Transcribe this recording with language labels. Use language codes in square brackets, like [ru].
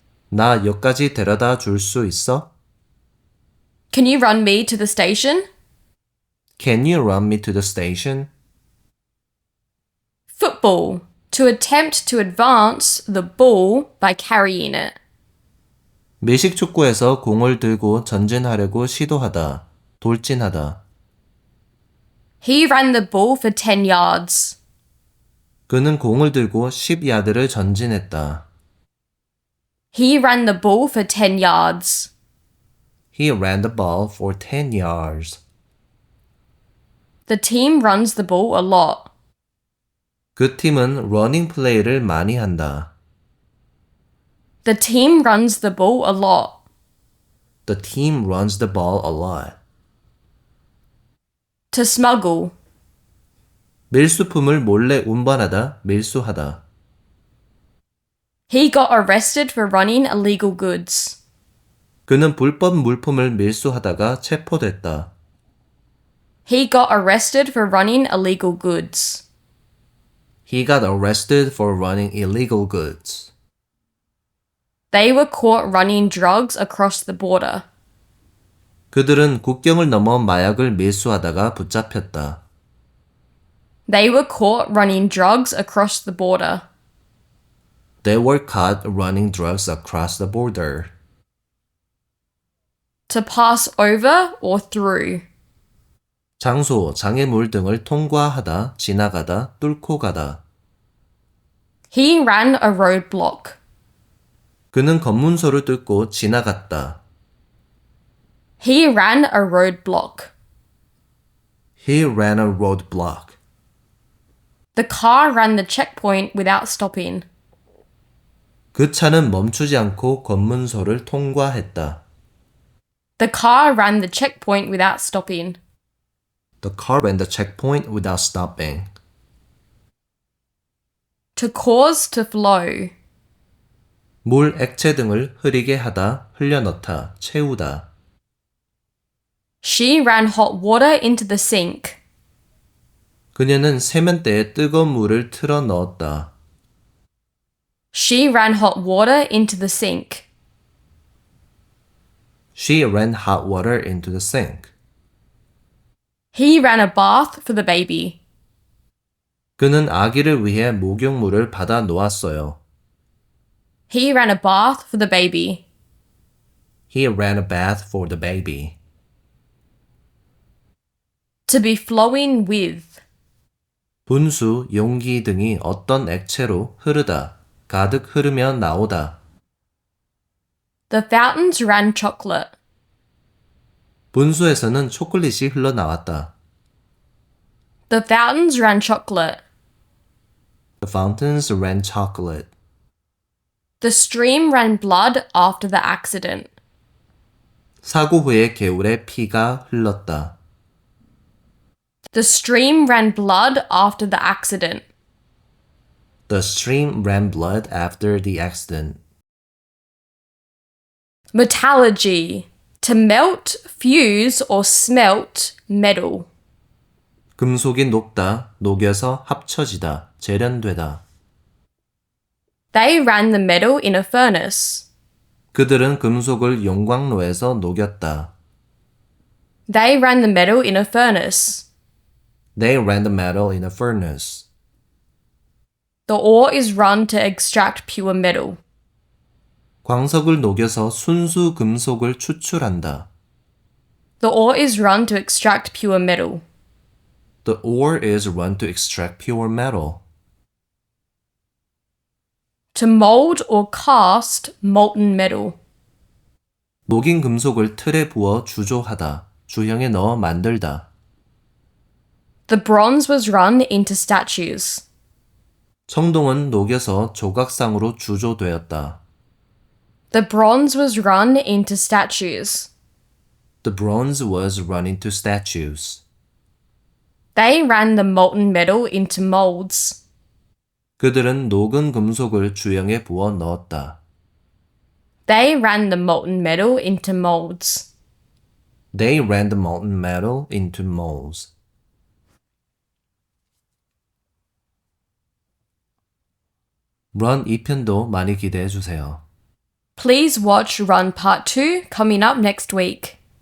[ko] 나 역까지 데려다 줄 수 있어? [en] Can you run me to the station? Can you run me to the station? Football. To attempt to advance the ball by carrying it. [ko] 미식 축구에서 공을 들고 전진하려고 시도하다, 돌진하다. [en] He ran the ball for 10 yards. [ko] 그는 공을 들고 10야드를 전진했다. [en] He ran the ball for 10 yards. He ran the ball for 10 yards. The team runs the ball a lot. [ko] 그 팀은 러닝 플레이를 많이 한다. [en] The team runs the ball a lot. The team runs the ball a lot. To smuggle. [ko] 밀수품을 몰래 운반하다, 밀수하다. [en] He got arrested for running illegal goods. [ko] 그는 불법 물품을 밀수하다가 체포됐다. [en] He got arrested for running illegal goods. He got arrested for running illegal goods. They were caught running drugs across the border. [ko] 그들은 국경을 넘어 마약을 밀수하다가 붙잡혔다. [en] They were caught running drugs across the border. They were caught running drugs across the border. To pass over or through. [ko] 장소, 장애물 등을 통과하다, 지나가다, 뚫고 가다. [en] He ran a roadblock. [ko] 그는 검문소를 뚫고 지나갔다. [en] He ran a roadblock. He ran a roadblock. The car ran the checkpoint without stopping. [ko] 그 차는 멈추지 않고 검문소를 통과했다. [en] The car ran the checkpoint without stopping. The car ran the checkpoint without stopping. To cause to flow. [ko] 물, 액체 등을 흐리게 하다, 흘려넣다, 채우다. [en] She ran hot water into the sink. [ko] 그녀는 세면대에 뜨거운 물을 틀어 넣었다. [en] She ran hot water into the sink. She ran hot water into the sink. He ran a bath for the baby. [ko] 그는 아기를 위해 목욕물을 받아 놓았어요. [en] He ran a bath for the baby. He ran a bath for the baby. To be flowing with. [ko] 분수, 용기 등이 어떤 액체로 흐르다, 가득 흐르며 나오다. [en] The fountains ran chocolate. [ko] 분수에서는 초콜릿이 흘러나왔다. [en] The fountains ran chocolate. The fountains ran chocolate. The stream ran blood after the accident. [ko] 사고 후에 개울에 피가 흘렀다. [en] The stream ran blood after the accident. The stream ran blood after the accident. Metallurgy. To melt, fuse, or smelt metal. [ko] 금속이 녹다, 녹여서 합쳐지다, 재련되다. [en] They ran the metal in a furnace. [ko] 그들은 금속을 용광로에서 녹였다. [en] They ran the metal in a furnace. They ran the metal in a furnace. The ore is run to extract pure metal. [ko] 광석을 녹여서 순수 금속을 추출한다. [en] The ore is run to extract pure metal. The ore is run to extract pure metal. To mold or cast molten metal. [ko] 녹인 금속을 틀에 부어 주조하다. 주형에 넣어 만들다. [en] The bronze was run into statues. [ko] 청동은 녹여서 조각상으로 주조되었다. [en] The bronze was run into statues. The bronze was run into statues. They ran the molten metal into molds. [ko] 그들은 녹은 금속을 주형에 부어 넣었다. [en] They ran the molten metal into molds. They ran the molten metal into molds. [ko] Run 2편도 많이 기대해 주세요. [en] Please watch Run Part 2 coming up next week.